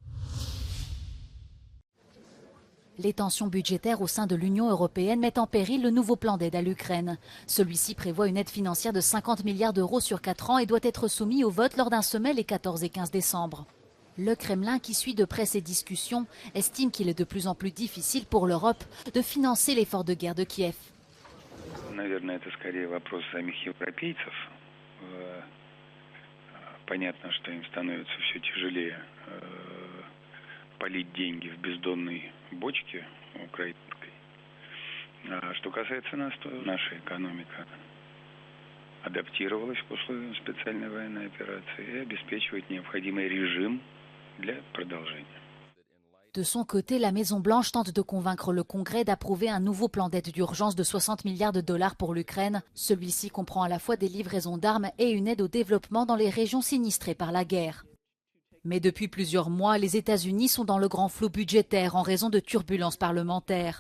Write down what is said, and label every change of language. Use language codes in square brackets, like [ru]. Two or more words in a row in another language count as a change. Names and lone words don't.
[fr] Les tensions budgétaires au sein de l'Union européenne mettent en péril le nouveau plan d'aide à l'Ukraine. Celui-ci prévoit une aide financière de 50 milliards d'euros sur 4 ans et doit être soumis au vote lors d'un sommet les 14 et 15 décembre. Le Kremlin, qui suit de près ces discussions, estime qu'il est de plus en plus difficile pour l'Europe de financer l'effort de guerre de Kiev. [ru] Полить деньги в бездонной бочке украинской. Что касается нас, то наша экономика адаптировалась к условиям специальной военной операции и обеспечивает необходимый режим для продолжения. [fr] De son côté, la Maison-Blanche tente de convaincre le Congrès d'approuver un nouveau plan d'aide d'urgence de 60 milliards de dollars pour l'Ukraine. Celui-ci comprend à la fois des livraisons d'armes et une aide au développement dans les régions sinistrées par la guerre. Mais depuis plusieurs mois, les États-Unis sont dans le grand flou budgétaire en raison de turbulences parlementaires.